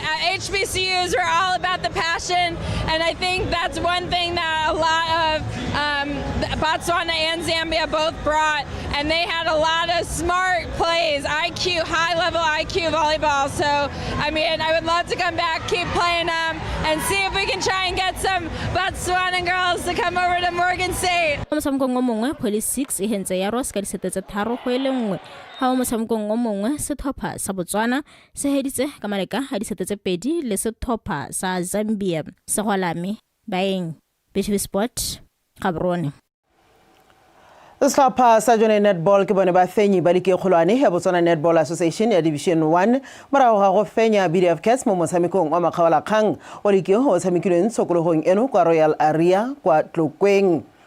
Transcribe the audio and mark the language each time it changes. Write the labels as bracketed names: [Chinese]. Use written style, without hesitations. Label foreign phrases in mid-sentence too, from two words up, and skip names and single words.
[English] At HBCUs, we're all about the passion, and I think that's one thing that a lot of Botswana and Zambia both brought, and they had a lot of smart plays, IQ, high-level IQ volleyball. So, I mean, I would love to come back, keep playing them, and see if we can try and get some Botswana girls to come over to Morgan State. [Tswana] Motshamekong o mongwe Police 6 e hentse ya Ross ka disete tse 3-1 ha motshamekong o mongwe setlhopha sa Botswana se heditse ka maleka ha disete tse 2 le setlhopha sa Zambia. Segwalame baeng BTV Sport Gaborone. Setlhopha sa jone netball ke bone ba fenyi ba like kgolwane ya Botswana Netball Association ya Division 1 morago ga go fenya BDF Cats mo motshamekong wa makgabala kgang o like o tshamekilweng tshokologong eno kwa Royal Area kwa Tlokweng.